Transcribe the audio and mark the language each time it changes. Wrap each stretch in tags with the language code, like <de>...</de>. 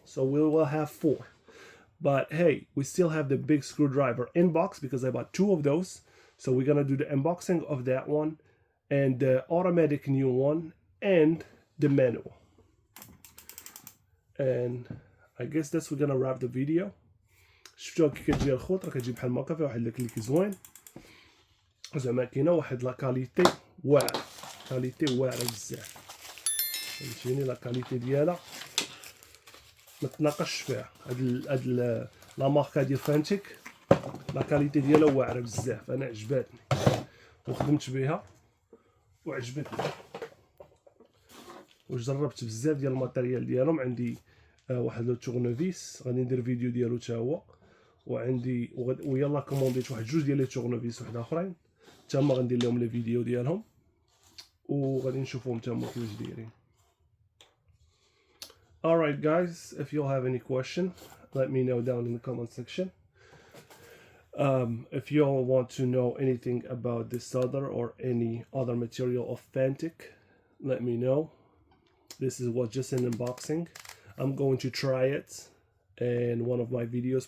<en>So we will have 4. But hey, we still have the big screwdriver in box because I bought 2 of those. So we're gonna do the unboxing of that one and the automatic new one and the manual. And I guess that's we're gonna wrap the video.</en> <ar>شفتوا كي كتجي الخوط راه كتجي بحال هكا فيها واحد الكليك زوين زعما كاينه واحد لا كاليتي واعره بزاف فهمتيني. لا كاليتي ديالها ما تناقش فيها. هاد لا ماركه ديال فانتيك لا كاليتي ديالها واعره بزاف. انا عجباتني وخدمت بها وعجبتني وجربت بزاف ديال الماتيريال ديالهم. عندي واحد لو تورنوفيس غادي ندير فيديو ديالو حتى هو، وعندي ويلا كومونديت واحد 2 ديال لي تورنوفيس واحد اخرين حتى هما غندير لهم لي فيديو ديالهم وغادي نشوفوهم حتى هما كيفاش دايرين.</ar> <en>Alright guys, if you all have any question, let me know down in the comment section. If you all want to know anything about this solder or any other material of Fanttik, let me know. This was just an unboxing. I'm going to try it in one of my videos.</en>